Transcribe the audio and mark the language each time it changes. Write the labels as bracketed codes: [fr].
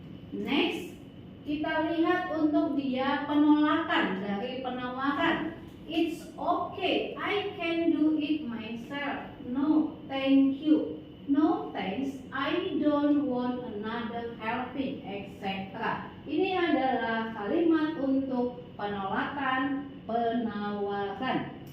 [id] Next, kita lihat untuk dia penolakan dari penawaran. [en] It's okay, I can do it myself. No, thank you. No thanks, I don't want another helping, etc. [id] Ini adalah kalimat untuk penolakan penawaran.